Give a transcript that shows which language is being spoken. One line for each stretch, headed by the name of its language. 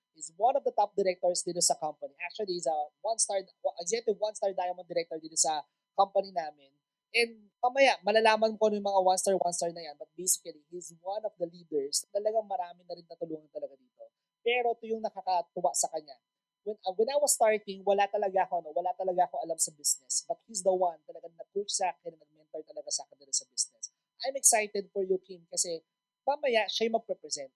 English: He's one of the top directors dito sa company. Actually, he's a executive one-star diamond director
Filipino: dito sa company namin.
English: And
Filipino: mamaya, malalaman ko yung mga one-star na yan.
English: But basically, he's one of the leaders.
Filipino: Talagang marami na rin natulungan talaga dito. Pero ito yung nakakatuwa sa kanya.
English: When I was starting,
Filipino: wala talaga ako alam sa business.
English: But he's the one
Filipino: talagang nag-coach sa akin, nag-mentor talaga sa akin dito sa business.
English: I'm excited for you, Kim,
Filipino: kasi mamaya siya yung mag-represent.